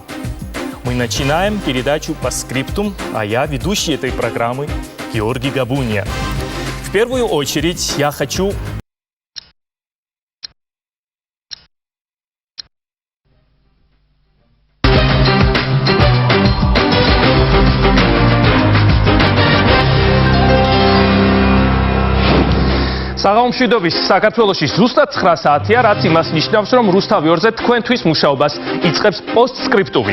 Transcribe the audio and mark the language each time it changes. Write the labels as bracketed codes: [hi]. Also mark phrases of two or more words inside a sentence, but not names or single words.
[ru] Мы начинаем передачу по скриптум, а я ведущий этой программы Георгий Габуния. В первую очередь я хочу... [ka] საღამომშვიდობის საქართველოში ზუსტად 9 საათია, რაც იმას ნიშნავს, რომ რუსთავი 2-ზე თქვენთვის მუშაობას იწყებს პოსტსკრიპტუმი.